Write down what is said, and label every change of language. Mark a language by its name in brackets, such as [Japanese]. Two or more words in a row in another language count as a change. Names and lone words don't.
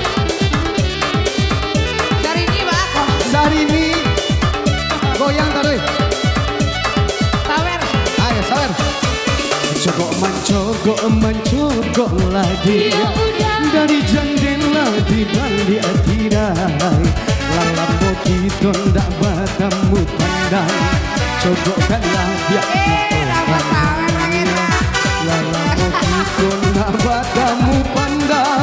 [Indonesian] Syahrini Pak. Syahrini goyang taruh. Sawer. Ayo sawer. [Minangkabau] Mencogok lagi dari jendela di balik tirai. Lalamu kita ndak bertemu pandang. Cogokkanlah dia. [Indonesian] Dapat sawer lagi Pak. [Minangkabau] Lalamu kita ndak bertemu pandang.